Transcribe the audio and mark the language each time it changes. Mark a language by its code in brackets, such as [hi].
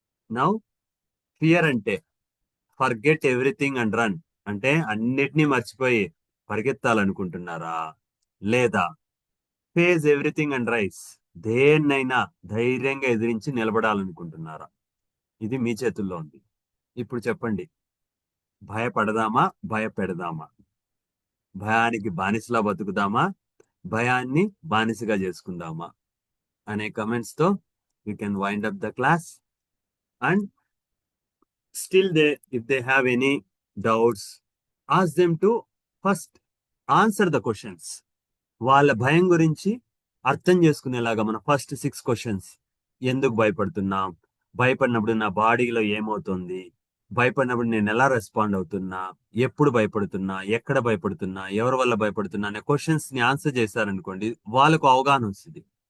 [te] Now fear అంటే [en] forget everything and run [te] అంటే అన్నిటినీ మర్చిపోయి పరిగెత్తాలనుకుంటున్నారా, లేదా [en] face everything and rise [te] దేన్నైనా ధైర్యంగా ఎదిరించి నిలబడాలనుకుంటున్నారా? ఇది మీ చేతుల్లో ఉంది. ఇప్పుడు చెప్పండి, భయపడదామా భయపెడదామా? భయానికి బానిసలా బతుకుదామా భయాన్ని బానిసగా చేసుకుందామా అనే కమెంట్స్ తో [en] You can wind up the class. And still if they have any doubts, ask them to first answer the questions. [te] వాళ్ళ భయం గురించి అర్థం చేసుకునేలాగా మన ఫస్ట్ 6 క్వశ్చన్స్. ఎందుకు భయపడుతున్నాం, భయపడినప్పుడు నా బాడీలో ఏమవుతుంది, భయపడినప్పుడు నేను ఎలా రెస్పాండ్ అవుతున్నా, ఎప్పుడు భయపడుతున్నా, ఎక్కడ భయపడుతున్నా, ఎవరి వల్ల భయపడుతున్నా అనే క్వశ్చన్స్ ని ఆన్సర్ చేశారనుకోండి వాళ్ళకు అవగాహన వస్తుంది.